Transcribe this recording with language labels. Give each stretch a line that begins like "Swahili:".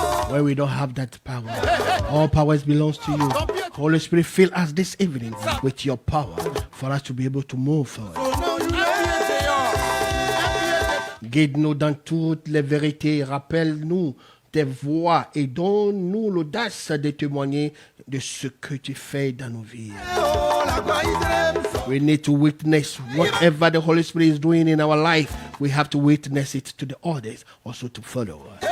English: Where we don't have that power, all powers belongs to you. Holy Spirit, fill us this evening with your power for us to be able to move forward.
French: Guide-nous dans toutes les vérités, rappelle-nous tes voix et donne-nous l'audace de témoigner de ce que tu fais dans nos vies.
English: We need to witness whatever the Holy Spirit is doing in our life. We have to witness it to the others, also to follow.